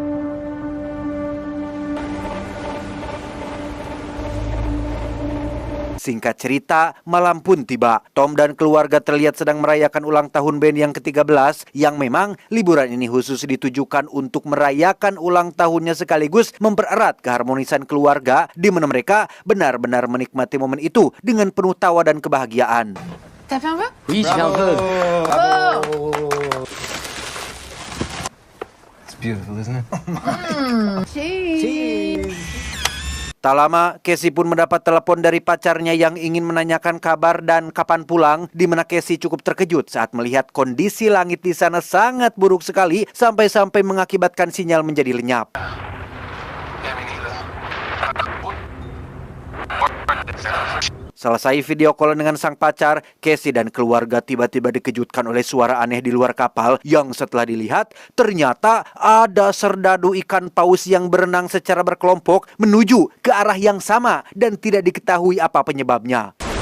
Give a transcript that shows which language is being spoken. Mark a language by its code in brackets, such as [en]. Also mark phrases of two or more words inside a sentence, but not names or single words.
[id] Singkat cerita, malam pun tiba. Tom dan keluarga terlihat sedang merayakan ulang tahun band yang ke-13, yang memang liburan ini khusus ditujukan untuk merayakan ulang tahunnya sekaligus mempererat keharmonisan keluarga, di mana mereka benar-benar menikmati momen itu dengan penuh tawa dan kebahagiaan. [fr] T'as fait un peu? Oui, j'ai fait un peu. [en] It's beautiful, isn't it? Cheese. [id] Tak lama, Casey pun mendapat telepon dari pacarnya yang ingin menanyakan kabar dan kapan pulang, di mana Casey cukup terkejut saat melihat kondisi langit di sana sangat buruk sekali sampai-sampai mengakibatkan sinyal menjadi lenyap. Selesai [en] video call [id] dengan sang pacar, Casey dan keluarga tiba-tiba dikejutkan oleh suara aneh di luar kapal yang setelah dilihat ternyata ada serdadu ikan paus yang berenang secara berkelompok menuju ke arah yang sama dan tidak diketahui apa penyebabnya.